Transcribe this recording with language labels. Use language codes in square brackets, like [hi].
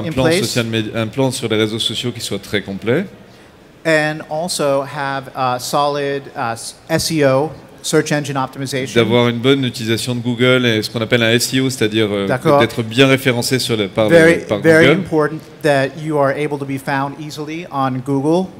[fr] un plan sur les réseaux sociaux qui soit très complet. [en] And also have solid SEO, search engine optimization. [fr] D'avoir une bonne utilisation de Google et ce qu'on appelle un SEO, c'est-à-dire d'être bien référencé par Google. [en] Very important that you are able to be found easily on Google.